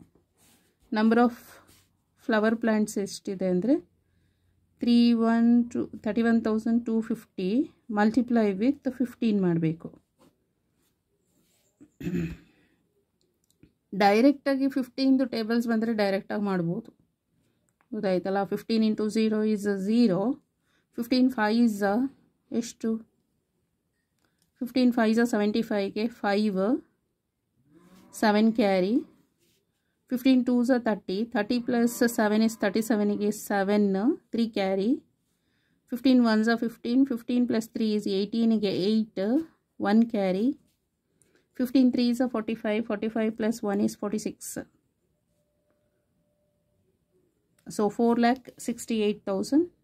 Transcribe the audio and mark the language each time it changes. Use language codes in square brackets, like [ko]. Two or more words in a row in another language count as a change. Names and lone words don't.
[en] number of flower plants [kn] ಎಷ್ಟಿದೆ ಅಂದರೆ [en] 31,250 multiply with 15 ಮಾಡಬೇಕು. [kn] ಡೈರೆಕ್ಟಾಗಿ 15ದು ಟೇಬಲ್ಸ್ ಬಂದರೆ ಡೈರೆಕ್ಟಾಗಿ ಮಾಡ್ಬೋದು, ಗೊತ್ತಾಯ್ತಲ್ಲ. [en] 15 ಇಂಟು 0 is 0 15 5s ಎಷ್ಟು 15 5s 75ಗೆ 5 7 ಕ್ಯಾರಿ 15 2s are 30. 30 plus 7 is 37 ಗೆ 7, 3 carry. 15 1s are 15. 15 plus 3 is 18 ಗೆ 8, 1 carry. 15 3s are 45. 45 plus 1 is 46. So 4,68,000.